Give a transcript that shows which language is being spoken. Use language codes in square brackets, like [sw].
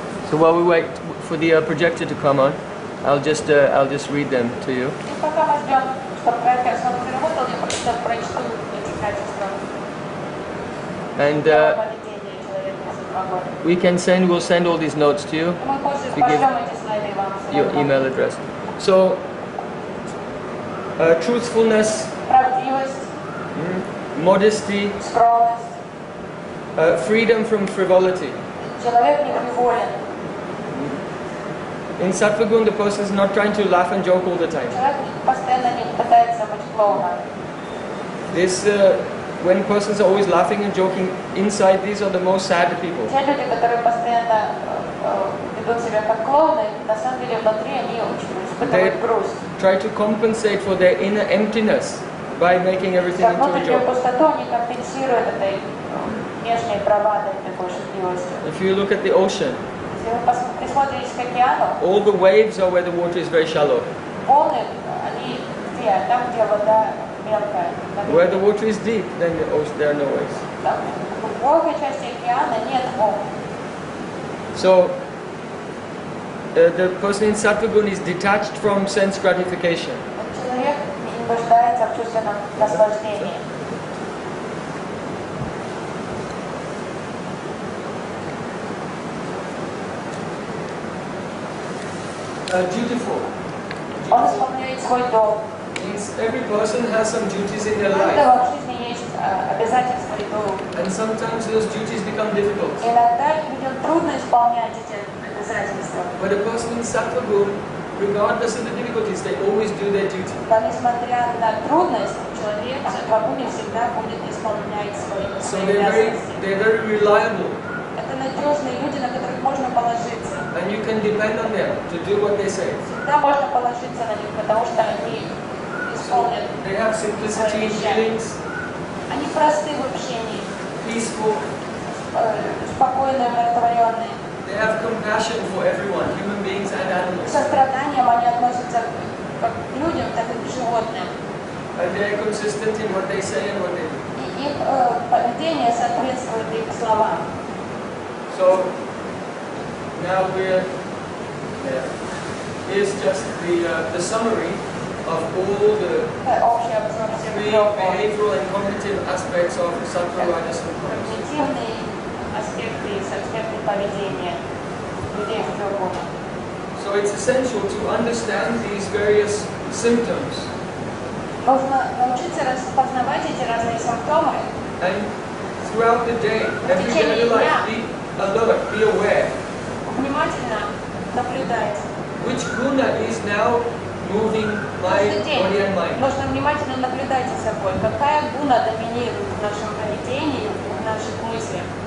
[en] So while we wait for the projector to come on, I'll just read them to you. [ru] И пока мы ждем, чтобы проектор снова заработал, я просто прочту эти качества [en] And [ru] поведения человека в саттвагуне. [en] we'll send all these notes to you, [ru] Мы позже [en] you give [ru] пошлем эти слайды вам. [en] your email address. So, truthfulness, [ru] Правдивость, [en] modesty, [ru] скромность, [en] freedom from frivolity. [ru] Человек не фриволен. [en] In Sattva Gun, the person is not trying to laugh and joke all the time. [ru] Человек постоянно не пытается быть клоуном. [en] This, when persons are always laughing and joking, inside these are the most sad people. [ru] Те люди, которые постоянно ведут себя как клоуны, на самом деле внутри они очень испытывают грусть. [en] Try to compensate for their inner emptiness by making everything into a [ru] Внутреннюю [en] joke. [ru] пустоту они компенсируют этой внешней бравадой, такой шутливостью. [en] If you look at the ocean, [ru] Если вы присмотритесь к океану, [en] all the waves are where the water is very shallow. [ru] волны, они где? Там, где вода мелкая. [en] Where the water is deep, then there are no waves. [ru] Там, в глубокой части океана нет волн. [en] So, the person in Sattva Gun is detached from sense gratification. [ru] Человек не нуждается в чувственном наслаждении. [en] Dutiful. [ru] Он исполняет свой долг. [en] Means every person has some duties in their [ru] У [en] life. [ru] каждого в жизни есть обязательства и долг. [en] And sometimes those duties become difficult. [ru] Иногда людям трудно исполнять эти обязательства. [en] But a person in Sattva Gun, regardless of the difficulties, they always do their duty. [ru] Но несмотря на трудность, человек в Саттва-гуне всегда будет исполнять [en] So [ru] свои обязанности. [en] they're very reliable. [ru] Это надежные люди, на которых можно положиться. [en] And you can depend on them to do what they say. [ru] Всегда можно положиться на них, потому что они исполнят [en] They have simplicity in feelings, [ru] Они просты в общении, [en] peaceful. [ru] спокойные, умиротворенные. [en] They have compassion for everyone, human beings and [ru] К [en] animals. [ru] состраданием они относятся как к людям, так и к животным. [en] And they're consistent in what they say and what they do. [ru] И их поведение соответствует их словам. [en] So now here's just the summary of all the [ru] Это общий обзор всех [en] three [ru] трех [en] behavioral and cognitive aspects of Sattva, Rajas and Tamas. [ru] когнитивные аспекты и аспекты поведения людей в треугольнике. [en] So it's essential to understand these various symptoms [ru] Нужно научиться распознавать эти разные симптомы [en] and throughout the day, every day of your life, be alert, be aware. [ru] внимательно наблюдать. [en] Which guna is now moving my [ru] Каждый день [en] body and mind? [ru] нужно внимательно наблюдать за собой, какая гуна доминирует в нашем поведении, в наших мыслях.